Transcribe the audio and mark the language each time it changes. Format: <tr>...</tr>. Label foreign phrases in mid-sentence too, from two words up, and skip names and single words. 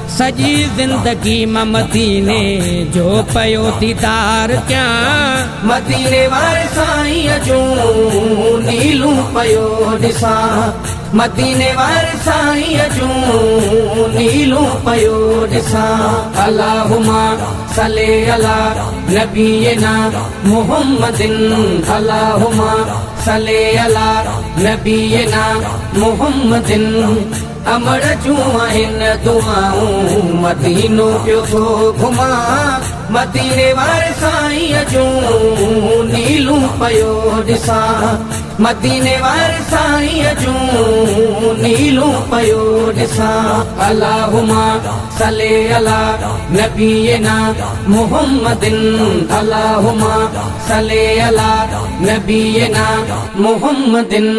<sd>سڄي زندگي مان مديني جو پيو ديدار ڪيان، مديني واري سائين جون نيلون پيو ڏسان، مديني واري سائين جون نيلون پيو ڏسان۔</sd> <ar>اللهم صل على نبينا محمد، اللهم صل على نبينا محمد۔</ar> <sd>امر جون آهن دعائون، مدينو پيو ٿو گهمان، مديني واري سائين جون نيلون پيو ڏسان، مديني واري سائين جون نيلون پيو ڏسان۔</sd> <ar>اللهم صل على نبينا محمد، اللهم صل على نبينا محمد۔</ar>